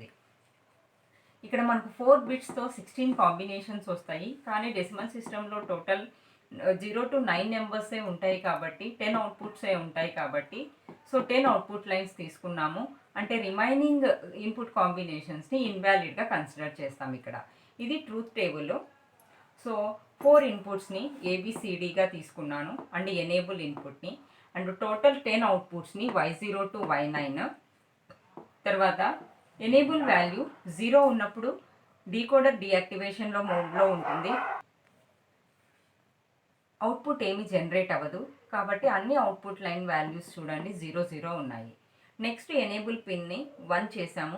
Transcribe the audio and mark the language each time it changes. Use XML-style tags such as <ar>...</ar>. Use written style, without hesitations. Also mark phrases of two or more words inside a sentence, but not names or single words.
<te>ఇక్కడ మనకు 4 బిట్స్తో 16 కాంబినేషన్స్ వస్తాయి, కానీ</te> <en>decimal system total 0 to 9 numbers</en> <te>ఉంటాయి కాబట్టి 10 అవుట్పుట్సే ఉంటాయి కాబట్టి</te> <en>so 10 output lines</en> <te>తీసుకున్నాము. అంటే</te> <en>remaining input combinations invalid consider</en> <te>చేస్తాం ఇక్కడ. ఇది</te> <en>truth table. so 4 inputs ABCD</en> <te>తీసుకున్నాను</te> <en>and enable input, and total 10 outputs y0 to y9.</en> <te>తర్వాత</te> <en>enable value</en> <te>0 ఉన్నప్పుడు</te> <en>decoder deactivation</en> <te>మోడ్లో ఉంటుంది, అవుట్పుట్ ఏమి జనరేట్ అవ్వదు కాబట్టి అన్ని</te> <en>output line values</en> <te>చూడండి 0 0 ఉన్నాయి.</te> <en>next enable pin</en> <te>1 చేసాము.</te>